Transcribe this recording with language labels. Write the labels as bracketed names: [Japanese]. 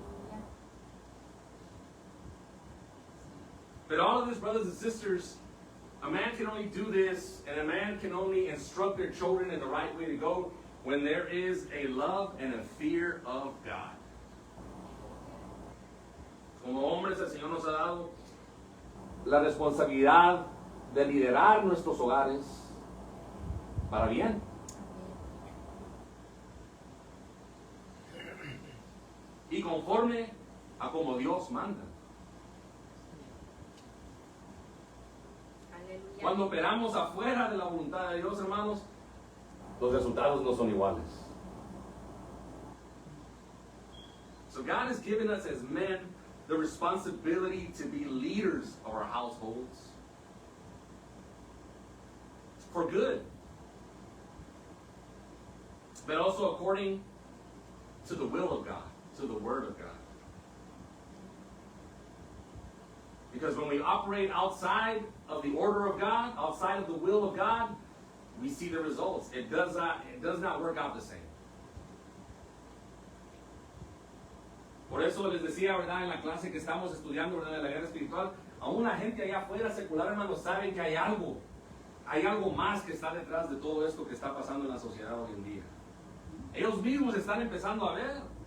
[Spanish] Aleluya. [English] But all of this, brothers and sisters, a man can only do this, and a man can only instruct their children in the right way to go when there is a love and a fear of God. [Spanish] Como hombres, el Señor nos ha dado la responsabilidad de liderar nuestros hogares para bien. Y conforme a como Dios manda. Aleluya. Cuando operamos afuera de la voluntad de Dios, hermanos, los resultados no son iguales. [English] So God has given us as men the responsibility to be leaders of our households for good, but also according to the will of God, to the Word of God. Because when we operate outside of the order of God, outside of the will of God, we see the results. It does not work out the same. [Spanish] Por eso les decía, ¿verdad? En la clase que estamos estudiando, ¿verdad? De la guerra espiritual, aún la gente allá afuera secular, hermanos, saben que hay algo más que está detrás de todo esto que está pasando en la sociedad hoy en día. Ellos mismos están empezando a ver.